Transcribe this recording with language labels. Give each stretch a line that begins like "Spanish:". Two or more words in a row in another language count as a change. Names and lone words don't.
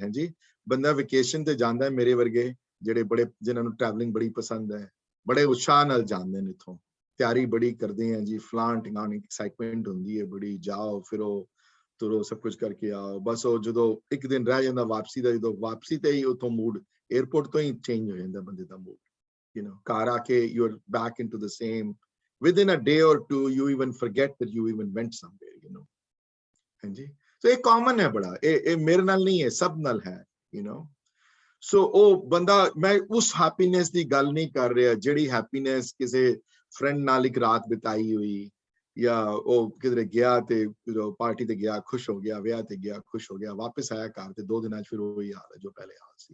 Punjabi: ਹੈ ਜੀ, ਬੰਦਾ ਵੈਕੇਸ਼ਨ ਤੇ ਜਾਂਦਾ ਹੈ, ਮੇਰੇ ਵਰਗੇ ਜਿਹੜੇ ਬੜੇ ਜਿਨ੍ਹਾਂ ਨੂੰ ਟਰੈਵਲਿੰਗ ਬੜੀ ਪਸੰਦ ਹੈ, ਬੜੇ ਉਤਸ਼ਾਹ ਨਾਲ ਜਾਂਦੇ ਨੇ, ਇੱਥੋਂ ਤਿਆਰੀ ਬੜੀ ਕਰਦੇ ਆ ਜੀ, ਫਲਾਂਟ ਐਕਸਾਈਟਮੈਂਟ ਹੁੰਦੀ ਹੈ ਬੜੀ, ਜਾਓ ਫਿਰੋ ਤੁਰੋ ਸਭ ਕੁਝ ਕਰਕੇ ਆਓ, ਬਸ ਉਹ ਜਦੋਂ ਇੱਕ ਦਿਨ ਰਹਿ ਜਾਂਦਾ ਵਾਪਸੀ ਦਾ, ਜਦੋਂ ਵਾਪਸੀ ਤੇ ਹੀ ਉੱਥੋਂ ਮੂਡ 에ਅਰਪੋਰਟ ਤੋਂ ਹੀ ਚੇਂਜ ਹੋ ਜਾਂਦਾ ਬੰਦੇ ਦਾ ਮੂਡ,
English: you know,
Punjabi: ਘਰ ਆ ਕੇ
English: you're back into the same, within a day or two you even forget that you even went somewhere, you know।
Punjabi: ਹਾਂਜੀ, so ਇਹ ਕਾਮਨ ਹੈ ਬੜਾ, ਇਹ ਮੇਰੇ ਨਾਲ ਨਹੀਂ ਹੈ, ਸਭ ਨਾਲ ਹੈ,
English: you know।
Punjabi: ਸੋ ਉਹ ਬੰਦਾ, ਮੈਂ ਉਸ ਹੈਪੀਨੈਸ ਦੀ ਗੱਲ ਨਹੀਂ ਕਰ ਰਿਹਾ ਜਿਹੜੀ ਹੈਪੀਨੈਸ ਕਿਸੇ ਫਰੈਂਡ ਨਾਲ ਇੱਕ ਰਾਤ ਬਿਤਾਈ ਹੋਈ, ਜਾਂ ਉਹ ਕਿਧਰੇ ਗਿਆ ਤੇ ਪਾਰਟੀ ਤੇ ਗਿਆ ਖੁਸ਼ ਹੋ ਗਿਆ, ਵਿਆਹ ਤੇ ਗਿਆ ਖੁਸ਼ ਹੋ ਗਿਆ, ਵਾਪਸ ਆਇਆ ਘਰ ਤੇ 2 ਦਿਨਾਂ 'ਚ ਫਿਰ ਉਹੀ ਹਾਲ ਹੈ ਜੋ ਪਹਿਲੇ ਹਾਲ ਸੀ।